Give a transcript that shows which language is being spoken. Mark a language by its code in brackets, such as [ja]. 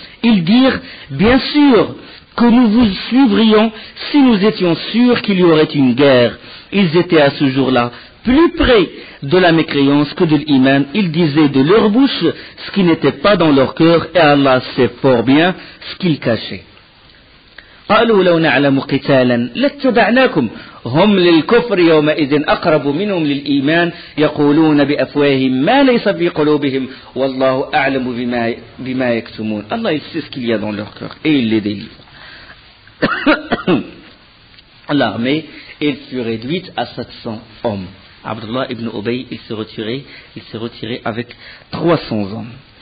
[fr] Ils dirent, bien sûr que nous vous suivrions si nous étions sûrs qu'il y aurait une guerre. Ils étaient à ce jour-là plus près de la mécréance que de l'iman. Ils disaient de leur bouche ce qui n'était pas dans leur cœur et Allah sait fort bien ce qu'ils cachaient. [ar] قالوا لو نعلم قتالا لاتبعناكم هم للكفر يومئذ أقرب منهم للإيمان يقولون بأفواههم ما ليس في قلوبهم والله أعلم بما يكتمون. [fr] Allah il sait ce qu'il y a dans leur cœur et il les délivre. L'armée elle fut réduite à 700 hommes. Abdullah ibn Ubay il s'est retiré avec 300 hommes.